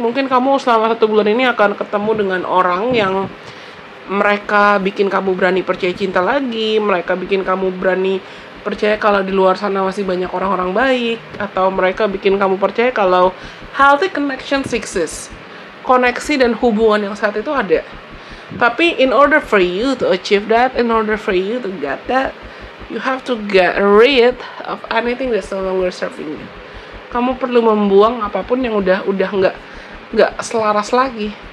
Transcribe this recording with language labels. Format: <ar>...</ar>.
<id>Mungkin kamu selama 1 bulan ini akan ketemu dengan orang yang mereka bikin kamu berani percaya cinta lagi, mereka bikin kamu berani percaya kalau di luar sana masih banyak orang-orang baik, atau mereka bikin kamu percaya kalau</id> <en>healthy connection exists,</en> <id>koneksi dan hubungan yang sehat itu ada. Tapi</id> <en>in order for you to achieve that, in order for you to get that, you have to get rid of anything that's no longer serving you.</en> <id>Kamu perlu membuang apapun yang udah nggak selaras lagi.</id>